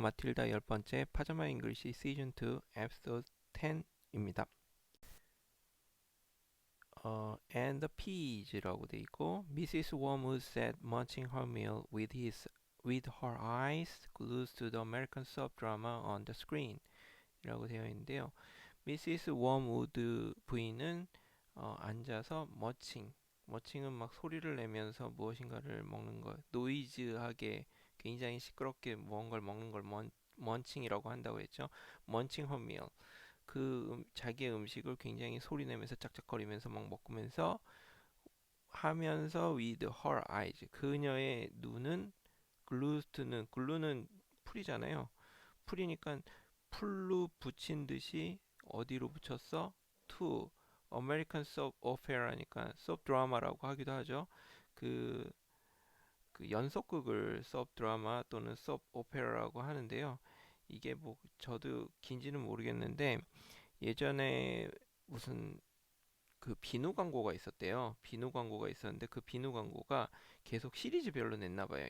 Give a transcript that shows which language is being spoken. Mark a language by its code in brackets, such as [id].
[ko] 마틸다 10번째 파자마 잉글리시 시즌 2 에피소드 10입니다. [en] And the peas [ko] 라고 돼 있고 [en] Mrs. Wormwood sat munching her meal with her eyes glued to the American soap drama on the screen [ko] 이라고 되어 있는데요. [en] Mrs. [ko] Wormwood 부인은 앉아서 머칭은 막 소리를 내면서 무엇인가를 먹는 것, 노이즈하게 굉장히 시끄럽게 무언가를 먹는 걸 먼칭이라고 한다고 했죠. 먼칭 her meal. 자기의 음식을 굉장히 소리 내면서 짝짝거리면서 막 먹으면서 하면서 with her eyes. 그녀의 눈은 글루는 풀이잖아요. 풀이니까 풀로 붙인 듯이 어디로 붙였어? [en] to American soap opera니까 [ko] soap 드라마라고 하기도 하죠. 그, 그 연속극을 soap 드라마 또는 soap opera라고 하는데요. 이게 뭐 저도 긴지는 모르겠는데 예전에 무슨 그 비누 광고가 있었대요. 비누 광고가 있었는데 그 비누 광고가 계속 시리즈별로 냈나 봐요.